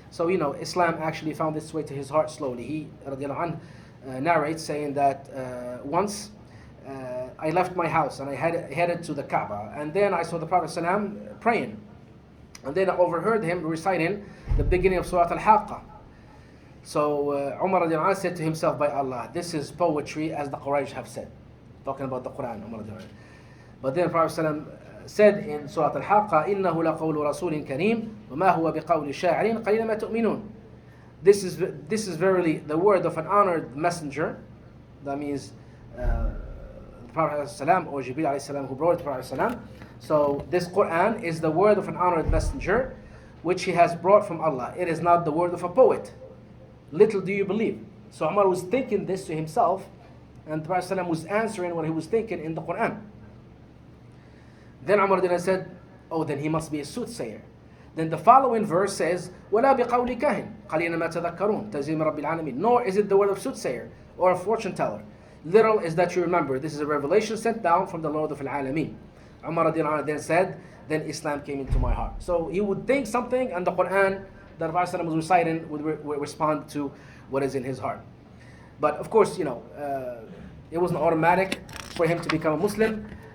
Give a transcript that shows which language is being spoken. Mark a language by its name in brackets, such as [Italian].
[English] So Islam actually found its way to his heart slowly. He radiallahu anhu narrates saying that once I left my house and I headed to the Kaaba, and then I saw the Prophet ﷺ praying, and then I overheard him reciting the beginning of Surah Al-Haqqa. So Umar radiallahu anhu said to himself, by Allah, this is poetry as the Quraysh have said, talking about the Quran. Umar radiallahu anhu. But then Prophet ﷺ said in Surah Al-Haqqa, [Arabic] إِنَّهُ لَقَوْلُ رَسُولٍ كَرِيمٍ وَمَا هُوَ بِقَوْلِ شَاعِرٍ قَلِيلًا مَا تُؤْمِنُونَ. [English] This is verily the word of an honored messenger. That means the Prophet ﷺ or Jibreel alayhi salam, who brought it to the Prophet ﷺ. So this Quran is the word of an honored messenger, which he has brought from Allah. It is not the word of a poet. Little do you believe. So Umar was thinking this to himself, and the Prophet ﷺ was answering what he was thinking in the Quran. Then Umar said, oh, then he must be a soothsayer. Then the following verse says, [Arabic] وَلَا بِقَوْلِ كَاهِنٍ قَلِيلًا مَا تَذَكَّرُونَ تَنزِيلٌ مِّن رَبِّ الْعَالَمِينَ. [English] Nor is it the word of soothsayer or a fortune teller. Little is that you remember. This is a revelation sent down from the Lord of Al-Alameen. Umar then said, then Islam came into my heart. So he would think something, and the Quran that the Prophet was reciting would respond to what is in his heart. But of course, it wasn't automatic for him to become a Muslim.